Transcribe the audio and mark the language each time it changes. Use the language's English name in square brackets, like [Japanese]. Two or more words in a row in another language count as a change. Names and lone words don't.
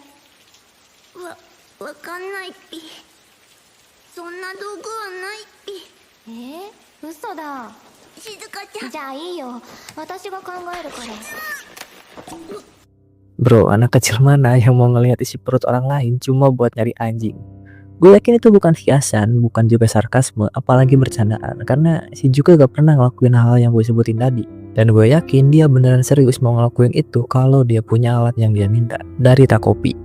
[Japanese] わかんないっぴ。そんな道具はないっぴ。嘘だ。静香ちゃん。じゃあいいよ。私が考えるから。 [Indonesian] Bro, anak kecil mana yang mau ngelihat isi perut orang lain cuma buat nyari anjing? Gue yakin itu bukan hiasan, bukan juga sarkasme, apalagi bercandaan. Karena Shizuka gak pernah ngelakuin hal yang gue sebutin tadi. Dan gue yakin dia beneran serius mau ngelakuin itu kalau dia punya alat yang dia minta dari Takopi.